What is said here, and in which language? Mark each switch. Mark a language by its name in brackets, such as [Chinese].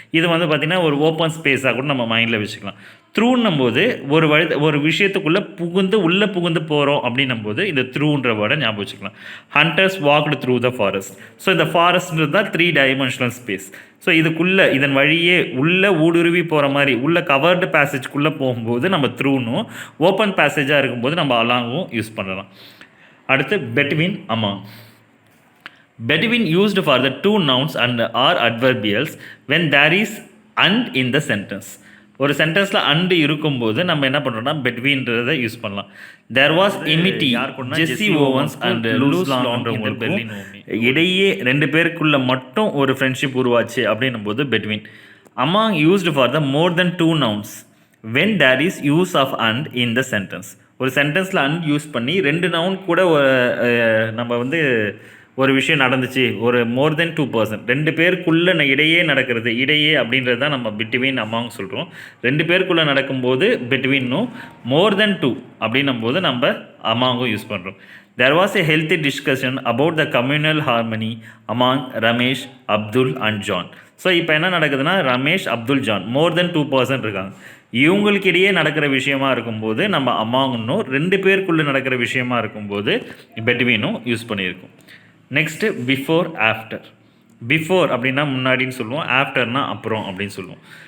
[Tamil] இது வந்து பார்த்திங்கன்னா ஒரு ஓப்பன் ஸ்பேஸாக கூட நம்ம மைண்டில் வச்சுக்கலாம். த்ரூன்னும் போது ஒரு விஷயத்துக்குள்ளே உள்ளே புகுந்து போகிறோம் அப்படின்னும் போது இந்த த்ரூன்ற வேர்டை ஞாபகம் வச்சுக்கலாம். [English] Hunters walked through the forest. [Tamil] So இந்த ஃபாரஸ்ட்ன்றது தான் 3 டைமென்ஷனல் ஸ்பேஸ். ஸோ இதுக்குள்ளே இதன் வழியே உள்ளே ஊடுருவி போகிற மாதிரி உள்ள கவர்டு பேசேஜ்குள்ளே போகும்போது நம்ம த்ரூனும், ஓப்பன் பேசேஜாக இருக்கும்போது நம்ம அலாங்கும் யூஸ் பண்ணலாம். அடுத்து between, among. [English] Between used for the 2 nouns and are adverbials when there is and in the sentence. [Tamil] ஒரு சென்டென்ஸில் அண்டு இருக்கும்போது நம்ம என்ன பண்ணுறோம்னா பெட்வீன்றதை யூஸ் பண்ணலாம். [English] there was amity [Tamil] Jesse Owens and loose லாங்ன்றவங்களுக்கு இடையே 2 பேருக்குள்ள மட்டும் ஒரு ஃப்ரெண்ட்ஷிப் உருவாச்சு அப்படின்னும் போது between. [English] Among used for the more than 2 nouns when there is use of and in the sentence. [Tamil] ஒரு சென்டென்ஸில் அண்ட் யூஸ் பண்ணி 2 நவுன் கூட நம்ம வந்து ஒரு விஷயம் நடந்துச்சு, ஒரு மோர் தென் 2 பர்சன் 2 பேருக்குள்ளே இடையே நடக்கிறது, இடையே அப்படின்றது தான் நம்ம பிட்வீன் அமாங் சொல்கிறோம். 2 பேருக்குள்ளே நடக்கும்போது பிட்வீனும், மோர் தென் 2 அப்படின்னும் போது நம்ம அமாங்கும் யூஸ் பண்ணுறோம். [English] There was a healthy discussion about the communal harmony among Ramesh, Abdul and John. [Tamil] So இப்போ என்ன நடக்குதுன்னா ரமேஷ், அப்துல், ஜான் மோர் தென் 2 பர்சன் இருக்காங்க. இவங்களுக்கு இடையே நடக்கிற விஷயமா இருக்கும்போது நம்ம அமாங்னும், 2 பேருக்குள்ளே நடக்கிற விஷயமா இருக்கும்போது பெட்வீனும் யூஸ் பண்ணியிருக்கோம். Next before, after. பிஃபோர் அப்படின்னா முன்னாடின்னு சொல்லுவோம், ஆஃப்டர்னா அப்புறம் அப்படின்னு சொல்லுவோம்.